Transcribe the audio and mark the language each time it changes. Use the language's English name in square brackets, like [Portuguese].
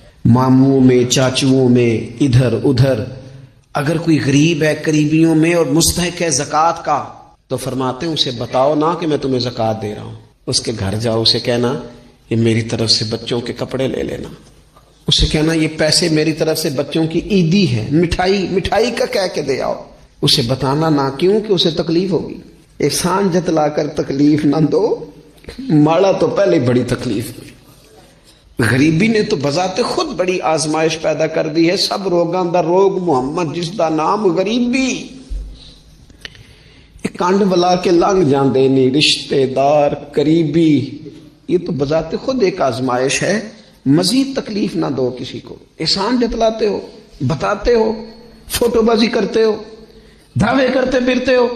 [Urdu] ماموں میں، چاچوؤں میں، ادھر ادھر اگر کوئی غریب ہے قریبیوں میں اور مستحق ہے زکوٰۃ کا تو فرماتے ہیں اسے بتاؤ نہ کہ میں تمہیں زکوٰۃ دے رہا ہوں. اس کے گھر جاؤ، اسے کہنا یہ میری طرف سے بچوں کے کپڑے لے لینا. اسے کہنا یہ پیسے میری طرف سے بچوں کی عیدی ہے، مٹھائی کا کہہ کے دے آؤ. اسے بتانا نہ، کیوں کہ اسے تکلیف ہوگی. احسان جتلا کر تکلیف نہ دو. ماڑا تو پہلے بڑی تکلیف میں، غریبی نے تو بذات خود بڑی آزمائش پیدا کر دی ہے. [Punjabi] سب روگاں دا روگ محمد جس دا نام غریبی. کنڈ بلا کے لنگ جاندے نہیں رشتے دار قریبی. [Urdu] یہ تو بذات خود ایک آزمائش ہے. مزید تکلیف نہ دو کسی کو. احسان جتلاتے ہو، بتاتے ہو، فوٹو بازی کرتے ہو، دعوے کرتے پھرتے ہو.